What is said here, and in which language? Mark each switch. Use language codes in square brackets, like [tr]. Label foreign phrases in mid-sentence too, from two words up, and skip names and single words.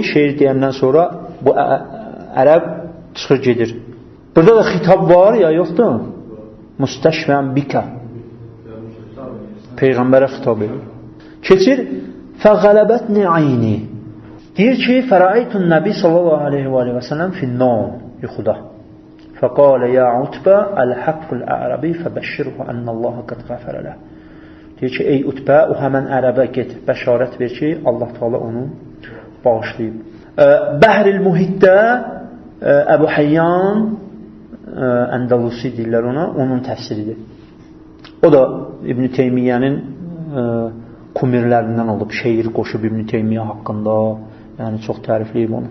[az] Şeir deyəndən sonra bu ərəb çıxır gedir. Burada da xitab var ya yoxdur? [ar] مستشفعا بك. [az] Peyğəmbərə xitab edir. Keçir. [ar] فغلبتني عيني. [az] Deyir ki, [ar] فرأيت النبي صلى الله عليه وسلم في النوم. [az] Yuxuda. [ar] فقال يا عتبة الحق الأعربي فبشره أن الله قد غفر له. [az] Deyir ki, ey Utbə, o həmən ərəbə get, bəşarət ver ki, Allah Teala onu bağışlayıb. Bəhril Muhiddə Əbu Həyyan Əndəlusi deyirlər ona, onun təfsiridir. O da İbn-i Teymiyyənin kumirlərindən olub, şeir qoşub İbn-i Teymiyyə haqqında, yəni çox tərifləyib onu.